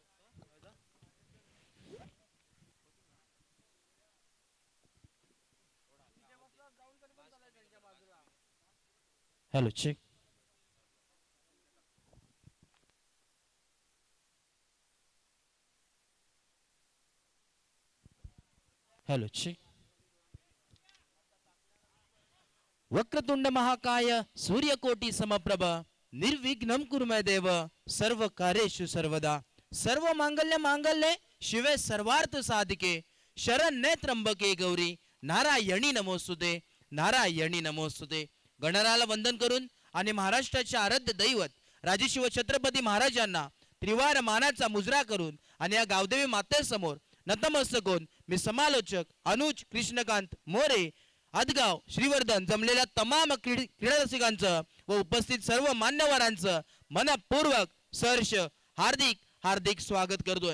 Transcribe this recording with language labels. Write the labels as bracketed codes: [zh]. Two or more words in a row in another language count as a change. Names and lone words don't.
[en] Hello, check. Hello, check. [sa] वक्रतुंड महाकाय सूर्यकोटी समप्रभ निर्विघ्नं कुरु मे देव सर्व कार्येषु सर्वदा सर्व मांगल्य मांगल्ये शिवे सर्वार्थ साधिके शरण्ये त्र्यंबके गौरी नारायणी नमोस्तुते नारायणी नमोस्तुते. [mr] गणराला वंदन करून आणि महाराष्ट्राचे आराध्य दैवत राजशिव छत्रपती महाराजांना त्रिवार मानाचा मुजरा करून आणि या गावदेवी मातेसमोर नतमस्तक होऊन मी समालोचक अनुज कृष्णकांत मोरे आदगाव श्रीवर्धन जमलेल्या तमाम क्रीडा रसिकांचं व उपस्थित सर्व मान्यवरांचं मनपूर्वक सहर्ष हार्दिक हार्दिक स्वागत करतोय.